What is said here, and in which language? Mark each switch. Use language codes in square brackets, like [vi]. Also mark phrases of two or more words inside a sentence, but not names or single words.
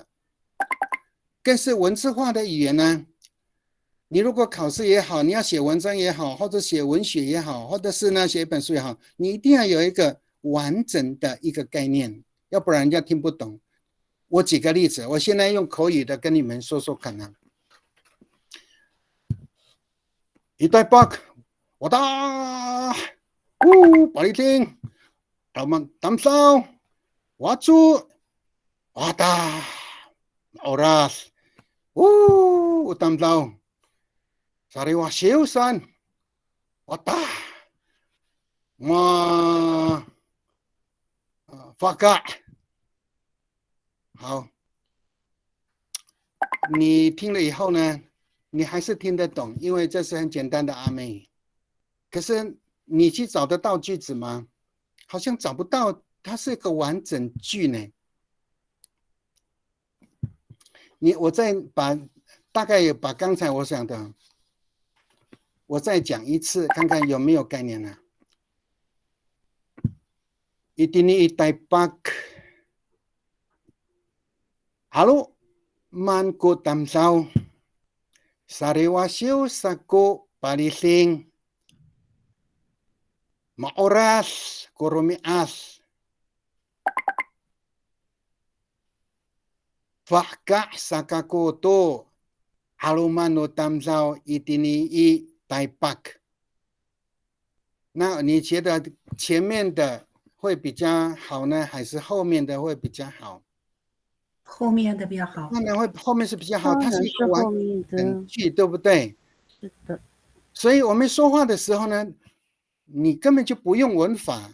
[zh] 更是文字化的语言呢，你如果考试也好，你要写文章也好，或者写文学也好，或者是呢写一本书也好，你一定要有一个完整的一个概念，要不然人家听不懂。我举个例子，我现在用口语的跟你们说说看 [ami] Itai pak, wata, paliting, tamsau, watsu, wata, oras, tamsau, sariwa siusan, wata, ma, [zh] faka， 好，你听了以后呢，你还是听得懂，因为这是很简单的阿妹。可是你去找得到句子吗？好像找不到，它是一个完整句呢。我再大概也把刚才我想的，我再讲一次，看看有没有概念呢 [ami] ？Itini itai pak, halo manku tamsau, sarewasiu saku palising, maoras kurumias, fakak sakaku tu, halumanu tamsau itini itai pak。 [zh] 那你觉得前面的会比较好呢，还是后面的会比较好？后面的比较好。当然会，后面是比较好，当它是然是一个完后面的，整句，对不对？是的，所以我们说话的时候呢，你根本就不用文法。